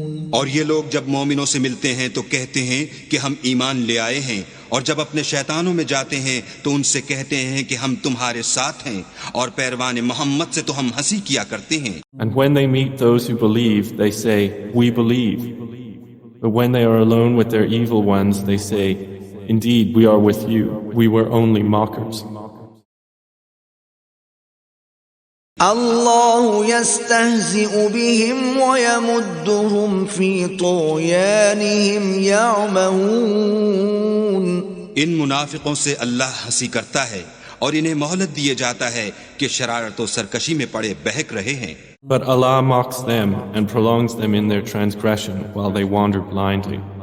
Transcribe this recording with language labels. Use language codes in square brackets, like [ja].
[ur] اور یہ لوگ جب مومنوں سے ملتے ہیں تو کہتے ہیں کہ ہم ایمان لے آئے ہیں، اور جب اپنے شیطانوں میں جاتے ہیں تو ان سے کہتے ہیں کہ ہم تمہارے ساتھ ہیں، اور پیروان محمد سے تو ہم ہنسی کیا کرتے ہیں۔ [en] And when they meet those who believe, they say, we believe. But when they are alone with their evil ones, they say, indeed, we are with you. We were only mockers. [ar] اللہ یستہزئ بہم ویمدہم فی طغیانہم یعمہون۔ [ur] ان منافقوں سے اللہ ہنسی کرتا ہے اور انہیں مہلت دیے جاتا ہے کہ شرارت و سرکشی میں پڑے بہک رہے ہیں۔ [en] But Allah mocks them and prolongs them in their transgression while they wander blindly.